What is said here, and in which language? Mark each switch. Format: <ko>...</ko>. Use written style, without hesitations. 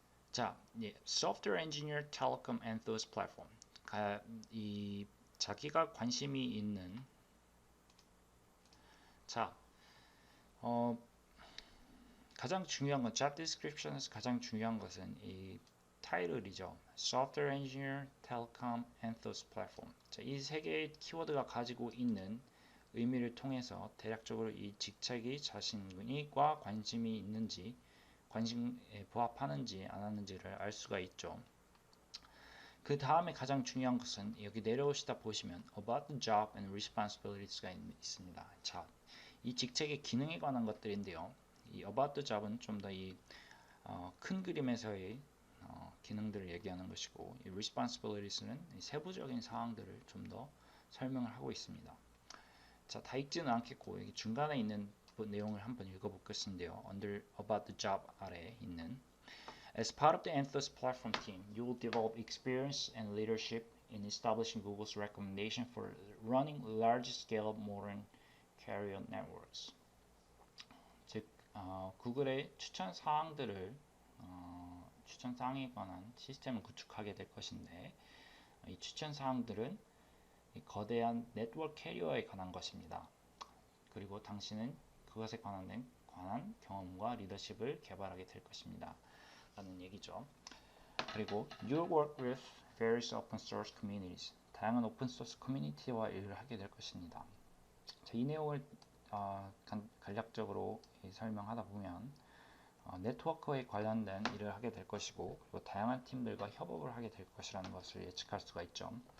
<en>자, Software Engineer Telecom Enthos Platform.</en> <ko>이 자기가 관심이 있는 자, 어, 가장 중요한 건 Job Description에서 가장 중요한 것은 이 타이틀이죠.</ko> <en>Software Engineer Telecom Enthos Platform.</en> <ko>자, 이 세 개의 키워드가 가지고 있는 의미를 통해서 대략적으로 이 직책이 자신과 관심이 있는지 관심에 부합하는지 안 하는지를 알 수가 있죠. 그 다음에 가장 중요한 것은 여기 내려오시다 보시면 About the Job and Responsibilities가 있습니다. 자, 이 직책의 기능에 관한 것들인데요. 이 About the Job은 좀 더 이 큰 그림에서의 기능들을 얘기하는 것이고, 이 Responsibilities는 이 세부적인 사항들을 좀 더 설명을 하고 있습니다. 자, 다 읽지는 않겠고 여기 중간에 있는 내용을 한번 읽어보겠는데요.</ko> <en>Under About the Job</en> <ko>아래에 있는</ko> <en>As part of the Anthos platform team, you will develop experience and leadership in establishing Google's recommendation for running large-scale modern carrier networks.</en> <ko>즉, 구글의 추천 사항들을 추천 사항에 관한 시스템을 구축하게 될 것인데, 이 추천 사항들은 이 거대한 네트워크 캐리어에 관한 것입니다. 그리고 당신은 그것에 관한 경험과 리더십을 개발하게 될 것입니다. 라는 얘기죠. 그리고</ko> <en>you work with various open source communities.</en> <ko>다양한 오픈 소스 커뮤니티와 일을 하게 될 것입니다. 자, 이 내용을 간략적으로 설명하다 보면 네트워크에 관련된 일을 하게 될 것이고 그리고 다양한 팀들과 협업을 하게 될 것이라는 것을 예측할 수가 있죠.</ko>